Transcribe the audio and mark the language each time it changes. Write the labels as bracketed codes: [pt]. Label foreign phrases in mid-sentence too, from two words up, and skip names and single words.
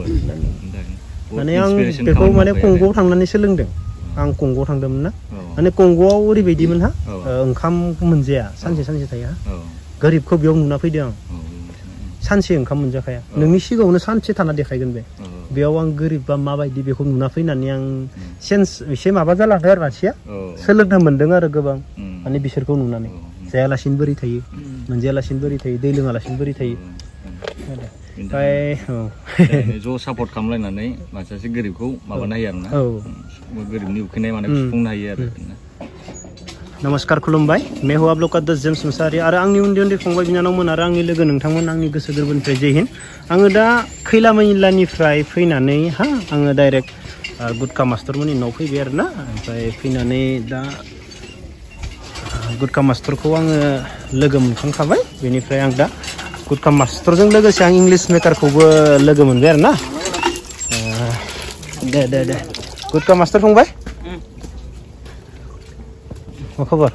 [brx] माने आं बेखौ माने कंग'आव थांनानै सोलोंदों आं कंग'आव थांदोंमोन ना माने कंग'आव ओरैबायदिमोन हा ओंखाम मोनजाया सानसे थायो गोरिबखौ बेयाव नुना फैदों आं सानसे ओंखाम मोनजाखाया नोंनि सिगाङावनो सानसे थाना देखायगोन बेयाव आं गोरिब बा माबायदि बेखौ नुना फैनानै आं सेन्स एसे माबा जालांदों आरो मानसिया सोलोंनो मोनदों आरो गोबां माने बिसोरखौ नुनानै जायालासिनो बोरै थायो मोनजायालासिनो बोरै थायो दै लोङालासिनो बोरै थायो ओमफ्राय ज' सापर्ट खालामलायनानै मानसिया गोरिबखौ माबानो हायो आरोना गोरिबनि उखैनाय माने सुफुंनो हायो आरो नमस्कार खुलुमबाय [hi] मैं हूँ आप लोग का [brx] दस जेम्स मुसाहारि आरो आंनि उन्दै फंबाय बिनानावमोन आरो आंनि लोगो नोंथांमोन आंनि गोसो गोरबोनिफ्राय [hi] जय हिन्द [brx] आङो दा खैला मैलानिफ्राय फैनानै आङो डाइरेक्ट गुटखा मास्टरमोननि न'आव फैबाय आरोना ओमफ्राय फैनानै दा गुटखा मास्टरखौ आङो लोगो मोनखांखाबाय बेनिफ्राय आं दा गुटखा मास्टरजों लोगोसे आं इंलिश मेकारखौबो लोगो मोनबाय आरोना दे गुटखा मास्टर फंबाय मा खबर